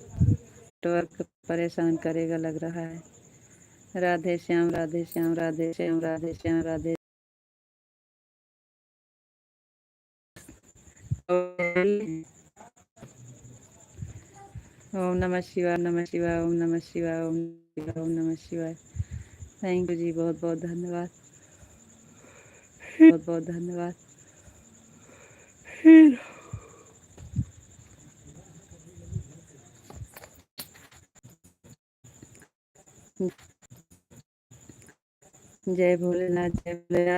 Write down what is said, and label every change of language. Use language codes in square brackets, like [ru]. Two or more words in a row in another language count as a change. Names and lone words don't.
[hi] नेटवर्क परेशान करेगा लग रहा है। राधे श्याम, राधे श्याम, राधे श्याम, राधे श्याम, राधे। [sa] ओम नमः शिवाय, नमः शिवाय, ओम नमः शिवाय, ओम शिवाय, ओम नमः शिवाय। [en] thank you [hi] जी, बहुत बहुत धन्यवाद, बहुत बहुत धन्यवाद। जय भोलेनाथ, जय भोलेनाथ।